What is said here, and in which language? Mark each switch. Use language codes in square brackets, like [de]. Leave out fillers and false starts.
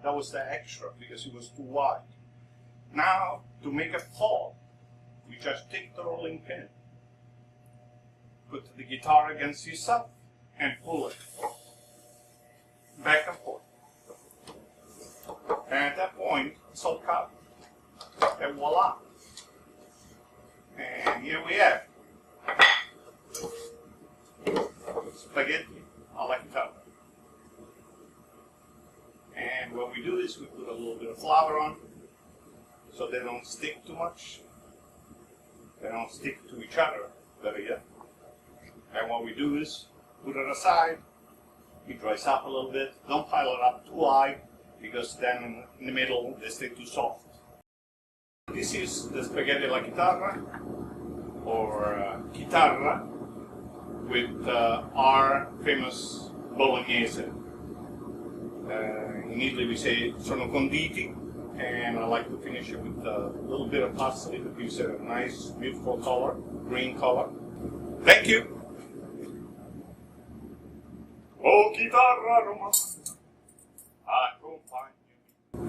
[en] That was the extra because it was too wide. Now, to make it fall, we just take the rolling pin, put the guitar against yourself, and pull it back and forth. And at that point, it's all cut. And voila. And here we have spaghetti alla Chitarra. And what we do is we put a little bit of flour on so they don't stick too much. They don't stick to each other, better yet. And what we do is put it aside. It dries up a little bit. Don't pile it up too high, because then in the middle they stay too soft. This is the spaghetti alla chitarra, or chitarra, with our famous bolognese. In Italy we say [it] sono conditi, [en] and I like to finish it with a little bit of parsley that gives it a nice, beautiful color, green color. Thank you! [it] Oh, chitarra romana, accompagnami.